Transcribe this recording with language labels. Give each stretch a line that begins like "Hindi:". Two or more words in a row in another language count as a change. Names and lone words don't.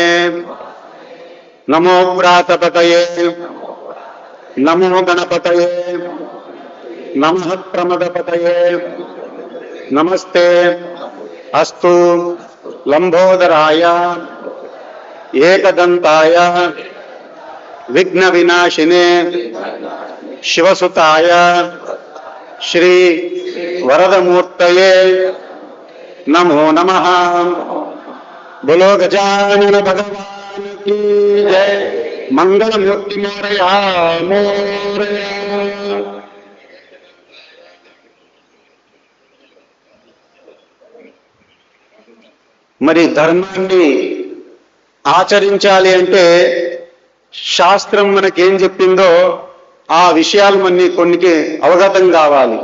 Sanskrit: నమో వ్రాతపతయే నమో గణపతయే నమః ప్రమదపతయే నమస్తే అస్తు లంబోదరాయ ఏకదంతాయ విఘ్న వినాశినే శివసుతాయ శ్రీ వరదమూర్తయే నమో నమః।
Hindi: बोलो गजानन भगवान की जय।
Marathi: मंगलमूर्ति मोरया मोरया।
Telugu: మరి ధర్మాన్ని ఆచరించాలి అంటే శాస్త్రం మనకేం చెప్పిందో ఆ విషయాలు కొన్నికి అవగతం కావాలి.